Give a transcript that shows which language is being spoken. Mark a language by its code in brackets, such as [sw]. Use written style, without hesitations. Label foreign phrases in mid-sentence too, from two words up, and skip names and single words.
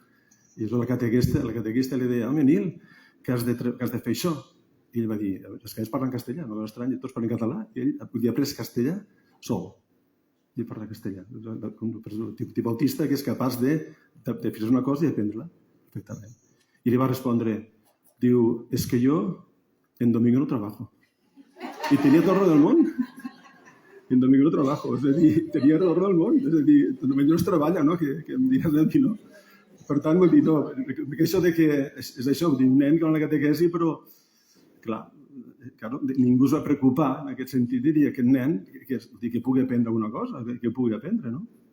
[ca] I la catequista li deia, home, Nil, que has de fer això. I ell va dir, és que ells parlen castellà, no és estrany, tots parlen català, i ell havia après castellà sol. I parla castellà. Un tipus autista que és capaç de fer una cosa i aprendre-la perfectament. I li va respondre, diu, [es] es que yo en domingo no trabajo. [ca] I tenia tot el raó del món. [es] En domingo no trabajo. [ca] És a dir, tenia tot el raó del món. És a dir, domingo no es treballa, no? Que em digues del no. Per tant, vull dir, no, això de que és això, un nen que va a la catequesi, però, clar, ningú es va preocupar en aquest sentit de dir aquest nen que pugui aprendre alguna cosa, que pugui aprendre, no?